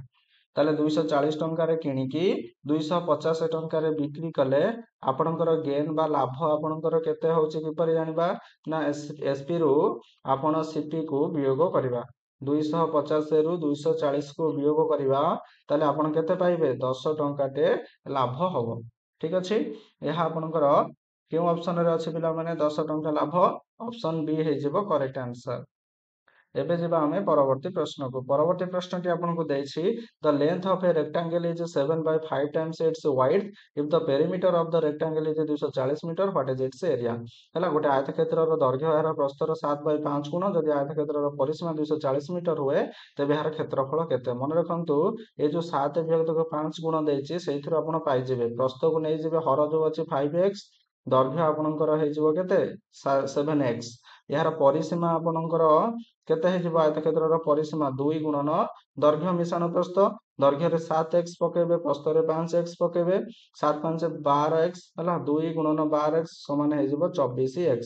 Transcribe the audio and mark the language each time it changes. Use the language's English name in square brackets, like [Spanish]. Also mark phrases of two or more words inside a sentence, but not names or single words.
[Odia] ତାହେଲେ 240 ଟଙ୍କାରେ କିଣିକି 250 ଟଙ୍କାରେ ବିକ୍ରି କଲେ ଆପଣଙ୍କର ଗେନ୍ ବା ଲାଭ ଆପଣଙ୍କର କେତେ ହଉଛି କିପରି ଜାଣିବା ନା ଏସପି ରୁ ଆପଣ ସିପି କୁ ବିୟୋଗ କରିବା 250 ରୁ 240 କୁ ବିୟୋଗ କରିବା ତାହେଲେ ଆପଣ କେତେ ପାଇବେ 10 ଟଙ୍କାଟେ ଲାଭ ହବ। ଠିକ ଅଛି ଏହା ଆପଣଙ୍କର କେଉଁ ଅପସନରେ ଅଛି ପିଲାମାନେ 10 ଟଙ୍କା ଲାଭ [English] option B [Odia] ହେଇଯିବ [English] correct answer. [Odia] ଏବେ ଯିବା ଆମେ ପରବର୍ତ୍ତୀ ପ୍ରଶ୍ନକୁ ପରବର୍ତ୍ତୀ ପ୍ରଶ୍ନଟି ଆପଣଙ୍କୁ ଦେଇଛି [English] the length of a rectangle is 7 by 5 times its width if the perimeter of the rectangle is 240 meter what is its area। [Odia] ହେଲା ଗୋଟେ ଆୟତକ୍ଷେତ୍ରର ଦୈର୍ଘ୍ୟ ଏହାର ପ୍ରସ୍ତର 7 by 5 ଗୁଣ ଯଦି ଆୟତକ୍ଷେତ୍ରର ପରିସୀମା 240 ମିଟର ହୁଏ ତେବେ ଏହାର କ୍ଷେତ୍ରଫଳ କେତେ। ମନେ ରଖନ୍ତୁ ଏ ଯୋଉ 7 ବିଭକ୍ତ 5 ଗୁଣ ଦେଇଛି ସେଇଥିରୁ ଆପଣ ପାଇଯିବେ ପ୍ରସ୍ତକୁ ନେଇଯିବେ ହର ଯୋଉ ଅଛି 5x ଦୈର୍ଘ୍ୟ ଆପଣଙ୍କର ହେଇଯିବ କେତେ 7x ଏହାର ପରିସୀମା ଆପଣଙ୍କର କେତେ ହେଇଯିବ ଆୟତକ୍ଷେତ୍ରର ପରିସୀମା 2 ଗୁଣନ ଦୈର୍ଘ୍ୟ ମିଶାଣ ପ୍ରସ୍ତ ଦୈର୍ଘ୍ୟରେ 7x ପକେଇବେ ପ୍ରସ୍ତରେ 5x ପକେଇବେ 7 5 12x ହେଲା 2 ଗୁଣନ 12x ସମାନ ହେଇଯିବ 24x।